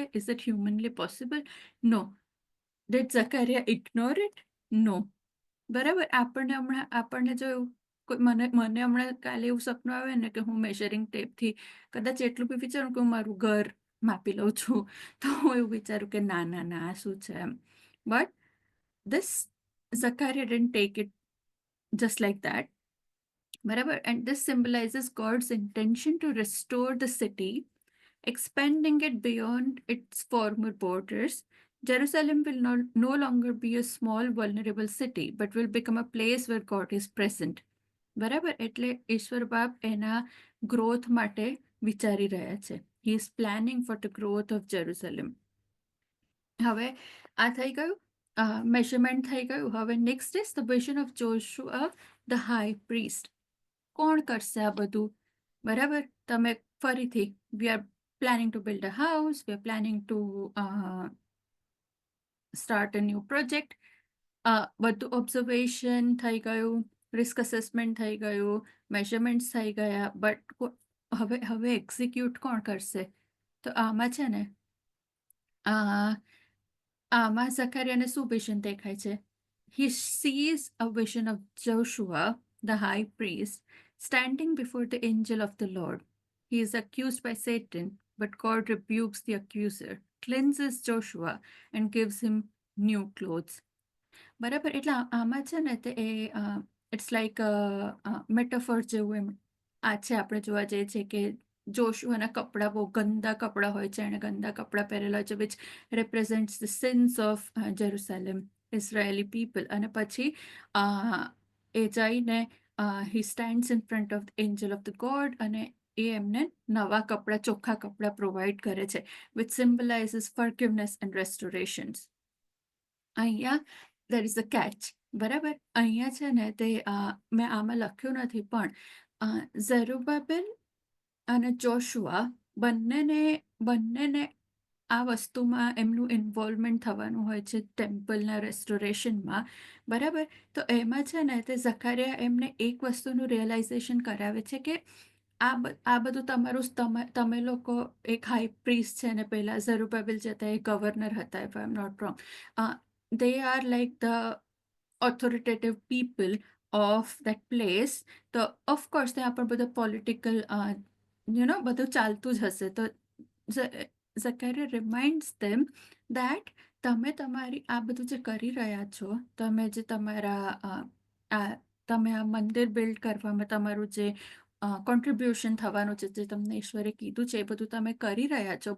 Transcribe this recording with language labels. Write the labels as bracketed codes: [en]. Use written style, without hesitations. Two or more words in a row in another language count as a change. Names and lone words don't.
[en] Is it humanly possible? No. Did Zakaria ignore it? [gu] નો, બરાબર. આપણને જો મને હમણાં કાલે એવું સપનું આવે ને કે હું [en] measuring tapeથી [gu] કદાચ એટલું બી વિચારું કે હું મારું ઘર માપી લઉં છું, તો હું એવું વિચારું કે ના આ શું છે એમ. [en] બટ this Zachariah didn't take it just like that. [gu] Barabar. [en] And this symbolizes God's intention to restore the city, expanding it beyond its former borders. Jerusalem will no longer be a small, vulnerable city, but will become a place where God is present. [gu] બરાબર. એટલે ઈશ્વર બાપ એના ગ્રોથ માટે વિચારી રહ્યા છે. [en] He is planning for the growth of Jerusalem. [gu] હવે આ થઈ ગયું, મેઝરમેન્ટ થઈ ગયું. [en] હવે next is the vision of Joshua the high priest. [gu] કોણ કરશે આ બધું, બરાબર. તમે ફરીથી [en] we are planning to build a house, we are planning to start a new project. [gu] બધું ઓબ્ઝર્વેશન થઈ ગયું, [en] risk assessment [gu] થઈ ગયું, મેઝરમેન્ટ્સ થઈ ગયા. બટ હવે એક્ઝિક્યુટ કોણ કરશે? તો આમાં છે ને આમાં ઝકારિયાને શું વિઝન દેખાય છે? [en] He sees a vision of Joshua, the high priest, standing before the angel of the Lord. He is accused by Satan, but God rebukes the accuser, cleanses Joshua, and gives him new clothes. [gu] બરાબર. એટલે આમાં છે ને તે [en] it's like metaphor [gu] જેવું એમ આ છે. આપણે જોવા જઈએ છીએ કે જોશુઆના કપડાં બહુ ગંદા કપડાં હોય છે, એણે ગંદા કપડાં પહેરેલા હોય છે, [en] which represents the sins of Jerusalem, Israeli people. [gu] અને પછી એ જઈને [en] he stands in front of the angel of the God, [gu] અને એ એમને નવા કપડાં, ચોખ્ખા કપડાં પ્રોવાઈડ કરે છે, [en] which symbolizes forgiveness and restorations. અહીંયા there is a catch, [gu] બરાબર. અહીંયા છે ને તે મેં આમાં લખ્યું નથી, પણ ઝેરુબાબેલ અને જોશુઆ બંનેને આ વસ્તુમાં એમનું ઇન્વોલ્વમેન્ટ થવાનું હોય છે ટેમ્પલના રેસ્ટોરેશનમાં, બરાબર. તો એમાં છે ને તે ઝકારિયા એમને એક વસ્તુનું રિયલાઇઝેશન કરાવે છે કે આ બધું તમારું તમે લોકો એક [en] high priest [gu] છે, ને પહેલા ઝરુબાબેલ જે હતા એ ગવર્નર હતા, [en] if I am not wrong. they are like the authoritative people of that place. [gu] તો ઓફકોર્સ ત્યાં પણ બધું પોલિટિકલ બધું ચાલતું જ હશે. તો ઝકારિયા [en] reminds them that [gu] તમે તમારી આ બધું જે કરી રહ્યા છો, તમે જે તમે આ મંદિર બિલ્ડ કરવામાં તમારું જે કોન્ટ્રીબ્યુશન થવાનું છે, જે તમને ઈશ્વરે કીધું છે, એ બધું તમે કરી રહ્યા છો.